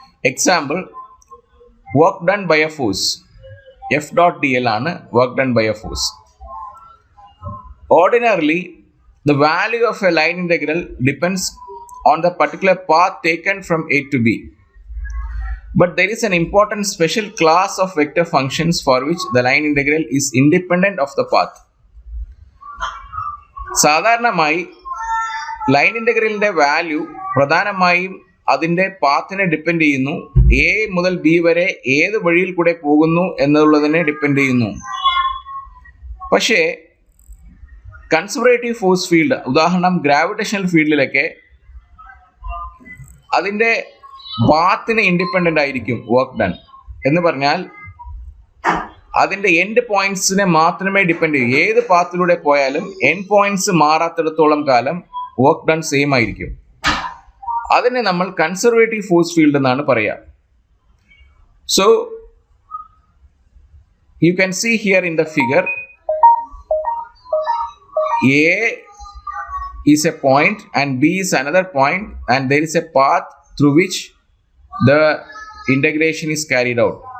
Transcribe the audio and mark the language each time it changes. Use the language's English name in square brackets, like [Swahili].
[English] Example, work done by a force. F dot D L ആണ് work done by a force. Ordinarily the value of a line integral depends on the particular path taken from A to B. But there is an important special class of vector functions for which the line integral is independent of the path. [Malayalam] സാധാരണമായി line ഇൻ്റഗ്രലിൻ്റെ value പ്രധാനമായും അതിൻ്റെ പാത്തിനെ depend ചെയ്യുന്നു. A മുതൽ B വരെ ഏത് വഴിയിൽ കൂടെ പോകുന്നു എന്നുള്ളതിനെ ഡിപ്പെൻഡ് ചെയ്യുന്നു. പക്ഷേ കൺസർവേറ്റീവ് ഫോഴ്സ് ഫീൽഡ്, ഉദാഹരണം ഗ്രാവിറ്റേഷണൽ ഫീൽഡിലൊക്കെ അതിൻ്റെ പാത്തിന് ഇൻഡിപെൻഡൻ്റ് ആയിരിക്കും വർക്ക് ഡൺ. എന്ന് പറഞ്ഞാൽ അതിൻ്റെ എൻഡ് പോയിന്റ്സിനെ മാത്രമേ ഡിപ്പെൻഡ് ചെയ്യൂ. ഏത് പാത്തിലൂടെ പോയാലും എൻഡ് പോയിന്റ്സ് മാറാത്തിടത്തോളം കാലം വർക്ക് ഡൺ സെയിം ആയിരിക്കും. അതിനെ നമ്മൾ കൺസർവേറ്റീവ് ഫോഴ്സ് ഫീൽഡ് എന്നാണ് പറയുക. [English] So you can see here in the figure, A is a point and b is another point, and there is a path through which the integration is carried out.